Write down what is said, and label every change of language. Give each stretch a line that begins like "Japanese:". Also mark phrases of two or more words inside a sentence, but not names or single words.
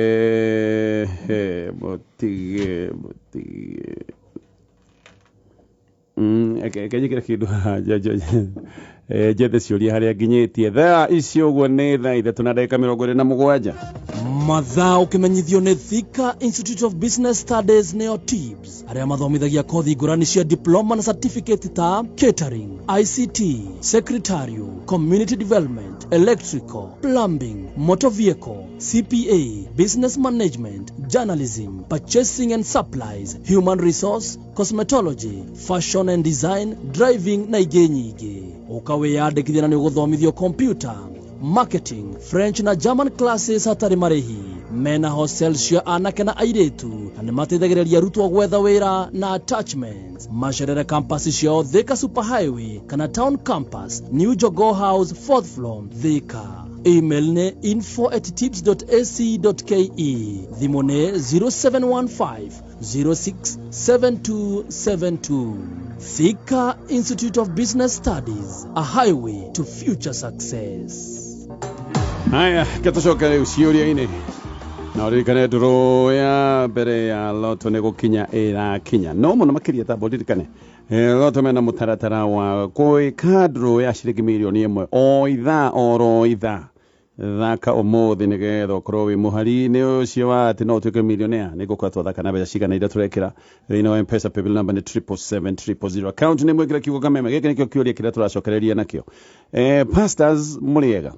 Kikuyu: motige kajikira kindu jethe ciũria harĩa nginyĩtie thaa icio ũguo nĩ thaa 3:27 mathaa ũkĩmenyithio nĩ Thika Institute of Business Studies neo TIBS arĩa mathomithagia kothi ngũrani cia diploma na certificate ta
English: catering, ICT, secretarial, community development, electrical, plumbing, motor vehicle, CPA, business management, journalism, purchasing and supplies, human resource, cosmetology, fashion and design, driving
Kikuyu: na ingĩ nyingĩ. Ũkawĩyandĩkithia na nĩ ũgũthomithio computer, marketing, French na
English: German classes
Kikuyu: hatarĩ marĩhi. Mena hostels cia anake na airĩtu na nĩ mateithagĩrĩria arutwo gwetha wĩra na attachments. Macerere campus ciao Thika Superhighway kana Town Campus, New Jogo House, 4th floor, Thika. Email nĩ info@tips.ac.ke. Thimũ nĩ 0715 067272.
English: Thika Institute of Business Studies, a highway to future success.
Kikuyu: Haya, katucoka rĩu ciũria-inĩ na ũririkane ndũrũ ya mbere ya loto nĩ gũkinya ĩrakinya no mũno makĩria ta ũririkane loto mena mũtaratara wa gwĩka ndũrũ ya ciringi mirioni 1 o ithaa thaka ũmũthĩ nĩgetha ũkorwo wĩ mũhari-inĩ ũcio wa atĩ no ũtuĩke millionaire nĩ ngũkorwo twathaka na mbeca cigana iria tũrekĩra thĩinĩ wa M-Pesa
English: paybill number
Kikuyu: nĩ 77700 account nĩ mwĩkĩra kiugo kameme gĩkĩ nĩkĩo kĩũria kĩrĩa tũracokereria nakĩo pastors mũrĩega